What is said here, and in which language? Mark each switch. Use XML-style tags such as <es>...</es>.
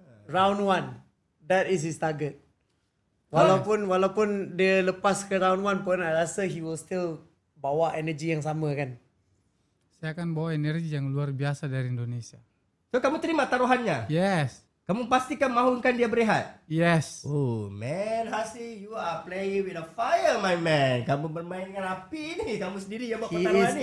<en>Round 1. That is his target.</en> <ms>Walaupun dia lepas ke round 1 pun, I rasa</ms> <en>he will still</en> <ms>bawa energi yang sama kan.</ms> <id>Saya akan bawa energi yang luar biasa dari Indonesia.</id> <en>So</en> <ms>kamu terima taruhannya?</ms> <en>Yes.</en> <ms>Kamu pastikan mahukan dia berehat?</ms> <en>Yes. Oh man, Hasri, you are playing with a fire, my man.</en> <ms>Kamu bermain dengan api ni. Kamu sendiri yang buat pertaruhan ni.</ms>